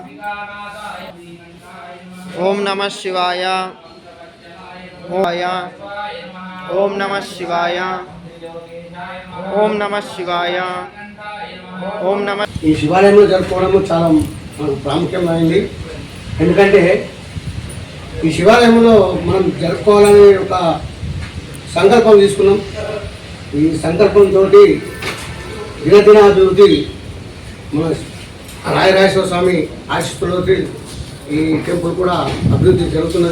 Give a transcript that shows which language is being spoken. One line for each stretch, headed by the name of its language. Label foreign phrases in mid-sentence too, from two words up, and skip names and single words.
Sanskrit: ओम नमः शिवाय ओम नमः शिवाय ओम नमः शिवाय ओम नमः
Telugu: ఈ శివాలయంలో జరుపుకోవడం చాలా మనకు ప్రాముఖ్యమైనది. ఎందుకంటే ఈ శివాలయంలో మనం జరుపుకోవాలని ఒక సంకల్పం తీసుకున్నాం. ఈ సంకల్పంతో దినదినాభివృద్ధి మన రాయరాజేశ్వర స్వామి ఆశీస్సులతో ఈ టెంపుల్ కూడా అభివృద్ధి జరుగుతున్నది.